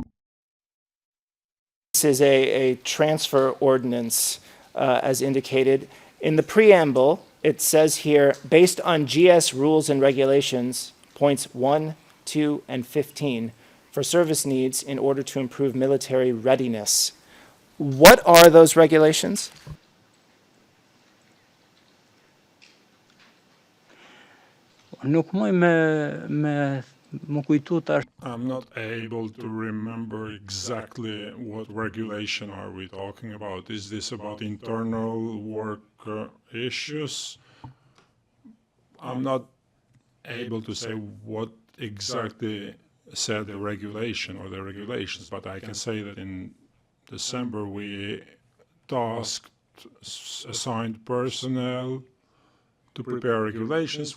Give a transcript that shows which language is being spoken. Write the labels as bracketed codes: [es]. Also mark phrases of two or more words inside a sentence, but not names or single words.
[en] This is a transfer ordinance, as indicated. In the preamble, it says here, based on GS rules and regulations, points 1, 2, and 15, for service needs in order to improve military readiness. What are those regulations? [sq] Nuk muj me më kujtu tash. [en] I'm not able to remember exactly what regulation are we talking about. Is this about internal work issues? I'm not able to say what exactly said the regulation or the regulations, but I can say that in December we tasked assigned personnel to prepare regulations.